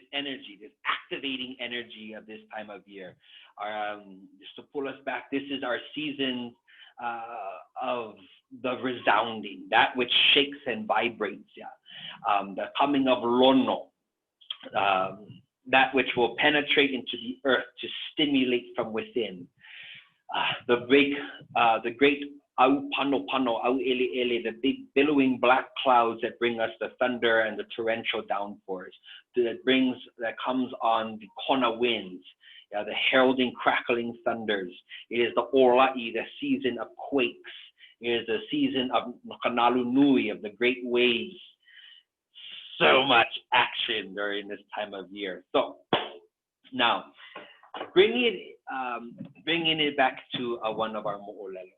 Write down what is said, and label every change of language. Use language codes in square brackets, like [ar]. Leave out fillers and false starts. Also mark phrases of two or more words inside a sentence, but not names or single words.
[en] energy, this activating energy of this time of year. Just to pull us back, this is our season of the resounding, that which shakes and vibrates, the coming of Lono, that which will penetrate into the earth to stimulate from within. The great [haw] au pano pano, au ele ele, [en] the big billowing black clouds that bring us the thunder and the torrential downpours, that comes on the kona winds, the heralding crackling thunders. It is the ʻolaʻi, the season of quakes. It is the season of [haw] kanalu nui, [en] of the great waves. So much action during this time of year. So now, bringing it back to one of our mo'olelo.